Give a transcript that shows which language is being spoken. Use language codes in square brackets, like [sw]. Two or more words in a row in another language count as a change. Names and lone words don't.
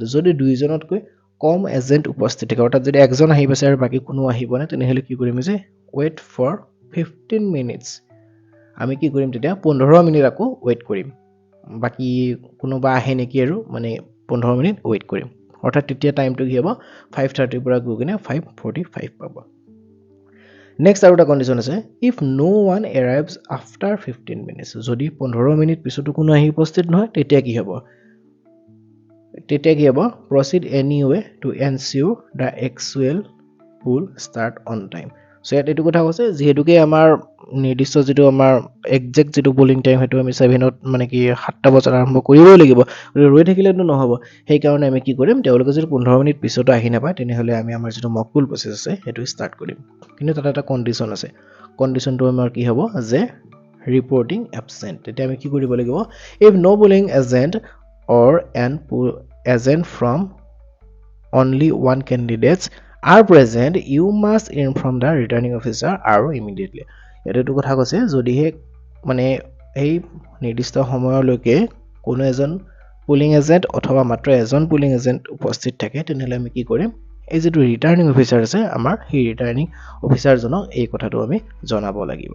[as] যদি 2জনতকৈ কম এজেণ্ট উপস্থিত থাকে অৰ্থাৎ যদি একজন আহি পাইছে আৰু বাকী কোনো আহিব নাই তেনেহ'লে কি কৰিম যে [en] wait for 15 minutes. [as] আমি কি কৰিম তেতিয়া 15 মিনিট আকৌ ৱেইট কৰিম। বাকী কোনোবা আহে নেকি আৰু 15 মিনিট ৱেইট কৰিম। অৰ্থাৎ তেতিয়া টাইমটো কি হ'ব 5:30 পৰা গৈ কিনে 5:45 পাব। নেক্সট আৰু এটা কণ্ডিশ্যন আছে [en] ইফ no one arrives after 15 minutes। [as] যদি 15 মিনিট পিছতো কোনো আহি উপস্থিত নহয় তেতিয়া কি হ'ব? [en] proceed anyway to ensure the actual pool start on time। [as] চ' ইয়াত এইটো কথা কৈছে যিহেতুকে আমাৰ নিৰ্দিষ্ট যিটো আমাৰ একজেক্ট যিটো [en] polling time [as] সেইটো আমি 7ত 7টা বজাত আৰম্ভ কৰিবই লাগিব। ৰৈ থাকিলেতো নহ'ব। সেইকাৰণে আমি কি কৰিম তেওঁলোকে যদি 15 মিনিট পিছতো আহি নাপায় তেনেহ'লে আমি আমাৰ যিটো [en] mock poll process [as] আছে সেইটো ষ্টাৰ্ট কৰিম। কিন্তু তাত এটা কণ্ডিশ্যন আছে। কণ্ডিশ্যনটো আমাৰ কি হ'ব যে [en] reporting absent. [as] তেতিয়া আমি কি কৰিব লাগিব [en] ইফ no polling agent or an agent from only one candidate are present you must inform the returning officer আৰু immediately। [as] এইটো কথা কৈছে যদিহে এই নিৰ্দিষ্ট সময়লৈকে কোনো এজন [en] polling agent [as] অথবা মাত্ৰ এজন [en] polling agent [as] উপস্থিত থাকে তেনেহ'লে আমি কি কৰিম এই যিটো [en] returning officer [as] আছে আমাৰ সেই ৰিটাৰ্ণিং অফিচাৰজনক এই কথাটো আমি জনাব লাগিব।